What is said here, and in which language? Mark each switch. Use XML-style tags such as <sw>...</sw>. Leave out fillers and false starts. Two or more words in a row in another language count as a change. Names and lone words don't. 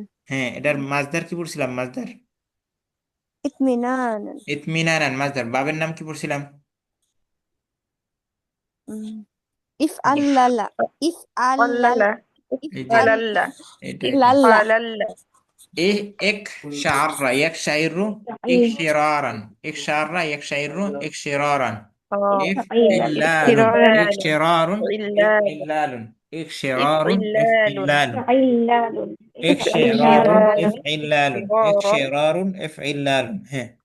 <bn>হ্যাঁ এটার মাজদার কি পড়ছিলাম মাজদার ইতমিনানান ইতমিনানান মাজদার বাবের নাম কি পড়ছিলাম</bn> <ar>إفعلال إفعلال</ar> <bn>ফালাল্লা এটা ইফআল্লালা ফালাল্লা</bn> <ar>إيه إكشعر يكشعر إكشرارا إكشعر يكشعر إكشرارا إفعلال إكشرار إفعلال إكشرار إفعلال فعلال إكشرار إفعلال إكشرار إفعلال ها</ar>